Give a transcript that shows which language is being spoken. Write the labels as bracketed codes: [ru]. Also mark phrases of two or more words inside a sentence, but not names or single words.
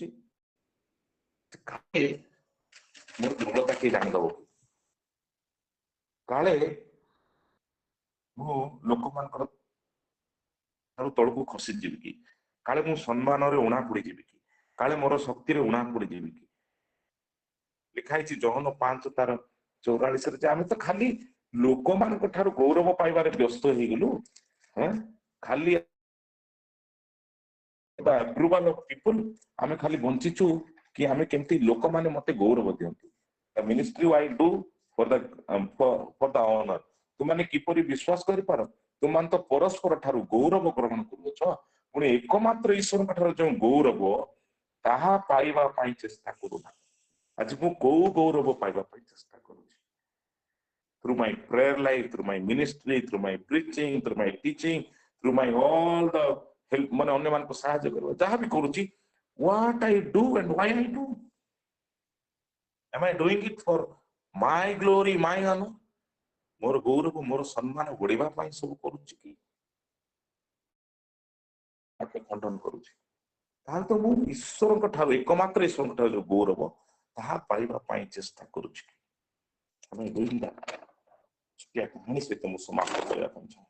[or] କାଳେ ମୋର ଦୁର୍ବଳତା କିଏ ଜାଣିଦବ, କାଳେ ମୁଁ ଲୋକମାନଙ୍କର ଠାରୁ ତଳକୁ ଖସିଯିବି କି, କାଳେ ମୁଁ ସମ୍ମାନରେ ଉଣା ପଡିଯିବି କି, କାଳେ ମୋର ଶକ୍ତିରେ ଉଣା ପଡିଯିବି କି। ଲେଖା ହେଇଛି ଜହନ 5:44 ଯେ ଆମେ ତ ଖାଲି ଲୋକମାନଙ୍କ ଠାରୁ ଗୌରବ ପାଇବାରେ ବ୍ୟସ୍ତ ହେଇଗଲୁ, ଖାଲି [en] approval of people, [or] ଆମେ ଖାଲି ବଞ୍ଚିଛୁ କି ଆମେ କେମିତି ଲୋକମାନେ ମତେ ଗୌରବ ଦିଅନ୍ତୁ। [en] The ministry I do for the honor. [or] ତୁମାନେ କିପରି ବିଶ୍ୱାସ କରିପାର, ତୁମାନେ ତ ପରସ୍ପର ଠାରୁ ଗୌରବ ଗ୍ରହଣ କରୁଅଛ, ପୁଣି ଏକମାତ୍ର ଈଶ୍ୱରଙ୍କ ଠାରୁ ଯେଉଁ ଗୌରବ ତାହା ପାଇବା ପାଇଁ ଚେଷ୍ଟା କରୁନା। ଆଜି ମୁଁ କୋଉ ଗୌରବ ପାଇବା ପାଇଁ ଚେଷ୍ଟା କରୁଛି? [en] Through my prayer life, through my ministry, through my preaching, through my teaching, through my all the help, [or] ମାନେ ଅନ୍ୟମାନଙ୍କୁ ସାହାଯ୍ୟ କରିବା ଯାହା ବି କରୁଛି, [en] what I do and why I do? Am I doing it for my glory, my honor? [or] ମୋର ଗୌରବ, ମୋର ସମ୍ମାନ ବଢିବା ପାଇଁ ସବୁ କରୁଛି କି ଖଣ୍ଡନ କରୁଛି? ତାହେଲେ ତ ମୁଁ ଈଶ୍ୱରଙ୍କ ଠାରୁ, ଏକମାତ୍ର ଈଶ୍ୱରଙ୍କ ଠାରୁ ଯୋଉ ଗୌରବ ତାହା ପାଇବା ପାଇଁ ଚେଷ୍ଟା କରୁଛି। ଆମେ ଛୋଟିଆ କାହାଣୀ ସହିତ ମୁଁ ସମାପ୍ତ କରିବା ପାଇଁ ଚାହେଁ।